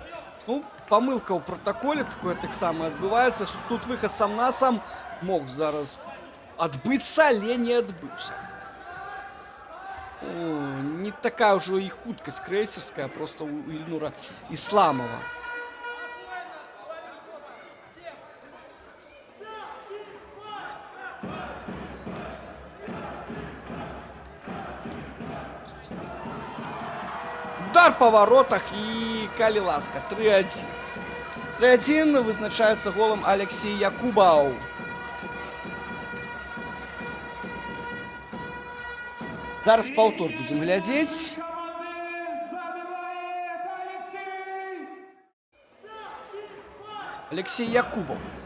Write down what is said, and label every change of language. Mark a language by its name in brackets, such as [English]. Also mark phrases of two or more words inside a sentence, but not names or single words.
[Belarusian] Ну, памылка ў пратаколе, такое таксама адбываецца, што тут выхад сам на сам мог зараз адбыцца, але не адбыўся. Не такая ўжо і хуткасць крэйсерская, проста у Ільнура Ісламова. [Russian] Удар по воротах и, [Belarusian] калі ласка, 3-1. 3-1 вызначаецца голам Алексей Якубаў. Зараз паўтор будзем глядзець. Алексей Якубаў.